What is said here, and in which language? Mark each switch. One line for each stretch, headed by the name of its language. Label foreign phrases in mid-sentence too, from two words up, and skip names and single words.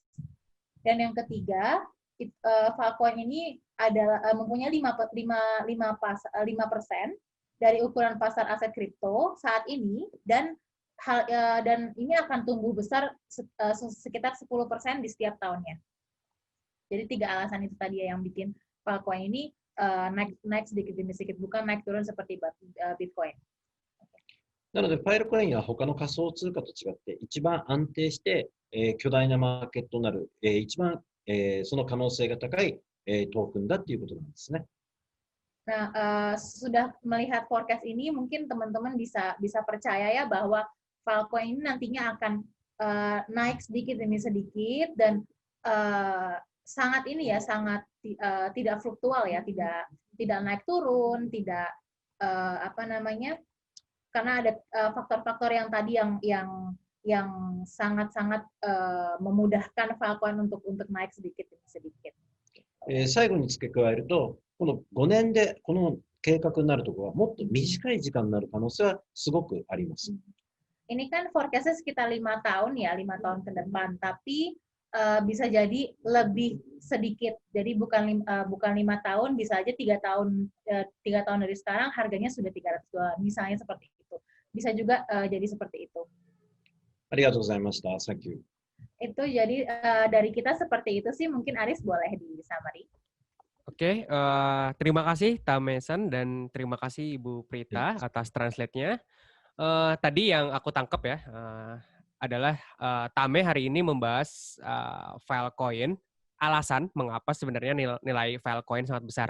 Indonesian: Dan yang ketiga, Filecoin ini adalah mempunyai 5% dari ukuran pasar aset kripto saat ini, dan ini akan tumbuh besar sekitar 10% di setiap tahunnya. Jadi 3 alasan itu tadi yang bikin Filecoin ini naik sedikit demi sedikit, bukan naik turun seperti Bitcoin.
Japanese: なので、ファイルコインは他の仮想通貨と違って、一番安定して、巨大なマーケットになる、一番、その可能性が高い、トークンだっていうことなんですね。
Indonesian: Nah, sudah melihat forecast ini, mungkin teman-teman bisa percaya ya bahwa Filecoin ini nantinya akan naik sedikit demi sedikit, dan sangat tidak fluktual ya, tidak naik turun, tidak karena ada faktor-faktor yang tadi yang sangat-sangat memudahkan Filecoin untuk naik sedikit demi sedikit.
Japanese: 最後に付け加えると、この5年でこの計画になるところはもっと短い時間になる可能性はすごくあります。
Indonesian: Ini kan forecast-nya sekitar 5 tahun ya, 5 tahun ke depan, tapi bisa jadi lebih sedikit. Jadi bukan 5 tahun, bisa aja 3 tahun dari sekarang harganya sudah $300, misalnya seperti itu. Bisa juga jadi seperti itu.
Japanese: ありがとうございました。
English: Thank you.
Indonesian: Itu jadi dari kita seperti itu sih, mungkin Aris boleh di summary. Oke, terima kasih Tame-san dan terima kasih Ibu Prita atas translate-nya. Tadi yang aku tangkap ya, adalah Tame hari ini membahas Filecoin, alasan mengapa sebenarnya nilai Filecoin sangat besar.